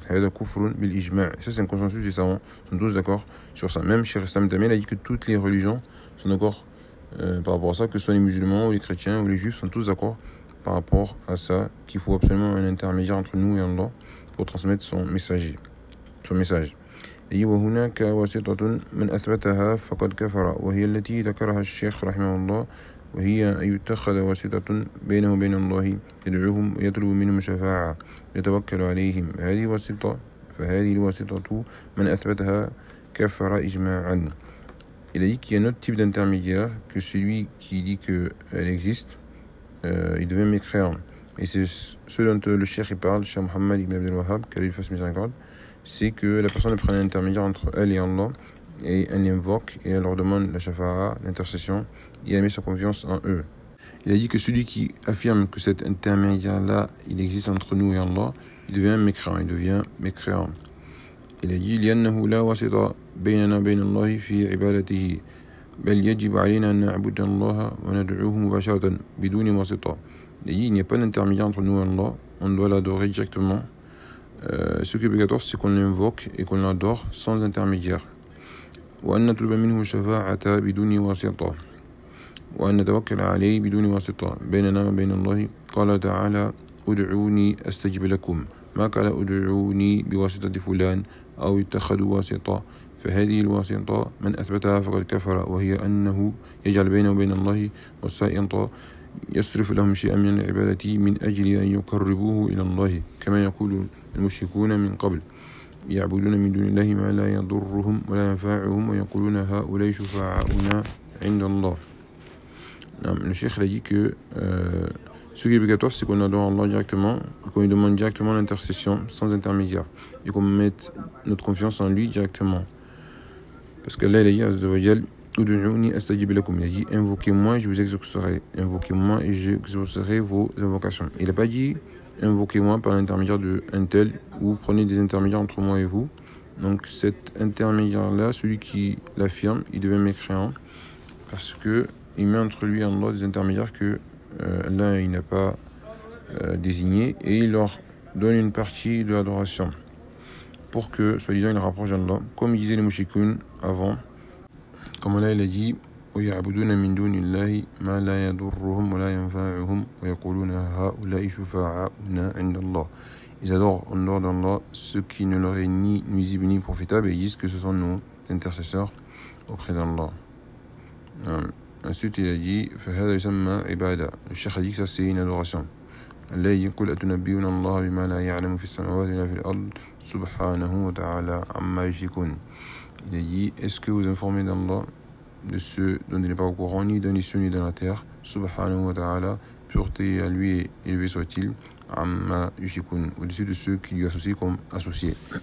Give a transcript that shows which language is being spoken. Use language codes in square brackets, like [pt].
[fr] Ça c'est un consensus des savants. Ils sont tous d'accord sur ça. Même Cheikh Islam Damien a dit que toutes les religions sont d'accord par rapport à ça, que ce soit les musulmans ou les chrétiens ou les juifs, sont tous d'accord par rapport à ça, qu'il faut absolument un intermédiaire entre nous et Allah pour transmettre son messager, son message. [ar] أي وهناك واسطة من أثبتها فقد كفر وهي التي ذكرها الشيخ رحمه الله وهي أن يتخذ واسطة بينه وبين الله يدعوهم ويطلب منهم شفاعة يتوكل عليهم هذه واسطة فهذه الواسطة من أثبتها كفر إجماعا. [fr] Il a dit qu'il y a un autre type d'intermédiaire que celui qui dit qu'elle existe, il devient mécréant. Et c'est ce dont le Cheikh parle, Cheikh Mohammed ibn Abdel Wahhab, qu'elle lui fasse miséricorde. C'est que la personne prend un intermédiaire entre elle et Allah et elle l'invoque et elle leur demande la shafa'a, l'intercession et elle met sa confiance en eux. Il a dit que celui qui affirme que cet intermédiaire-là il existe entre nous et Allah, il devient mécréant. Il a dit [ar] « Liannahu la wasita baynana bayna Allahi fi ibadatihi بل يجب علينا أن نعبد الله وندعوه مباشرة بدون واسطة. [fr] D'ailleurs, il n'y a pas d'intermédiaire entre nous et Allah. On doit l'adorer directement. Ce qui est obligatoire, c'est qu'on l'invoque et qu'on l'adore sans intermédiaire. [ar] وأن نطلب منه شفاعة بدون واسطة وأن نتوكل عليه بدون واسطة بيننا وبين الله. قال تعالى أدعوني أستجب لكم. ما قال أدعوني بواسطة فلان أو اتخذوا واسطة. فهذه الواسطة من أثبتها فقد كفر، وهي أنه يجعل بينه وبين الله وسائطا يصرف لهم شيئا من العبادة من أجل أن يقربوه إلى الله، كما يقول المشركون من قبل يعبدون من دون الله ما لا يضرهم ولا ينفعهم ويقولون هؤلاء شفعاؤنا عند الله. نعم الشيخ لدي [fr] que ce qui est obligatoire c'est qu'on adore Allah directement et qu'on lui demande directement l'intercession sans intermédiaire et qu'on mette notre confiance en lui directement. Parce que Allah dit Azza wa Jal [ar] ادعوني استجب لكم، [fr] il a dit invoquez-moi je vous exaucerai، invoquez-moi et je exaucerai vos invocations. Il a pas dit invoquez-moi par l'intermédiaire d'un tel ou prenez des intermédiaires entre moi et vous. Donc cet intermédiaire-là, celui qui l'affirme, il devient mécréant parce qu'il met entre lui et Allah des intermédiaires que l'un il n'a pas désigné et il leur donne une partie de l'adoration pour que, soi-disant, il rapproche d'Allah. Comme disaient les mouchikoun avant, comme Allah il a dit [ar] ويعبدون من دون الله ما لا يضرهم ولا ينفعهم ويقولون هؤلاء شفعاؤنا عند الله. [fr] Ils adorent en dehors d'Allah ce qui ne leur est ni nuisible ni profitable et ils disent que ce sont nos intercesseurs auprès d'Allah. Ensuite il a dit [ar] فهذا يسمى عبادة. [fr] Le Cheikh a dit que ça c'est une adoration. [ar] الله يقول أتنبئون الله بما لا يعلم في السماوات ولا في الأرض سبحانه وتعالى عما يشركون. [fr] Il a dit est-ce que vous informez d'Allah de ce dont il n'est pas au courant, ni dans les cieux, ni dans la terre. Subhanahu wa ta'ala, pureté à lui et élevé soit-il, amma yushikun, au-dessus de ceux qui lui associent comme associés.